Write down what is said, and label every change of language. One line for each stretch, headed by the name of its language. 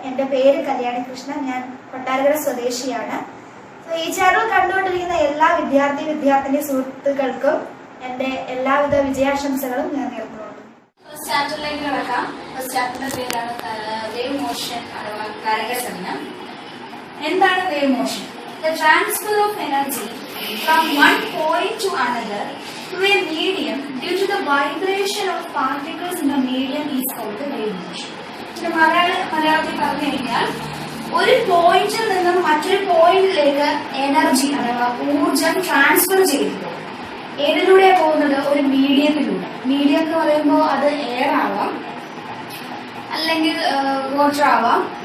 Malayalam: എന്റെ പേര് കല്യാണി കൃഷ്ണൻ, ഞാൻ കൊട്ടാരക്കര സ്വദേശിയാണ്. ഈ ചാനൽ കണ്ടുകൊണ്ടിരിക്കുന്ന എല്ലാ വിദ്യാർത്ഥിനി സുഹൃത്തുക്കൾക്കും എന്റെ എല്ലാവിധ വിജയാശംസകളും ഞാൻ നേർന്നുകൊള്ളുന്നു. ഫസ്റ്റ് ചാപ്റ്ററിലേക്ക് കടക്കാം. ഫസ്റ്റ് ചാപ്റ്ററിന്റെ പേരാണ് വേവ് മോഷൻ അഥവാ തരംഗചലനം. എന്താണ് wave motion?
English: The transfer of energy from one point to another through a medium due to the vibration of particles in the medium is called the wave motion.
Malayalam: ഇത് മലയാളത്തിൽ പറഞ്ഞു കഴിഞ്ഞാൽ ഒരു പോയിന്റിൽ നിന്നും മറ്റൊരു പോയിന്റിലേക്ക് എനർജി അഥവാ ഊർജം ട്രാൻസ്ഫർ ചെയ്തു. ഏതിലൂടെ പോകുന്നത്? ഒരു മീഡിയത്തിലൂടെ. മീഡിയം എന്ന് പറയുമ്പോൾ അത് എയർ ആവാം, അല്ലെങ്കിൽ വാട്ടർ ആവാം.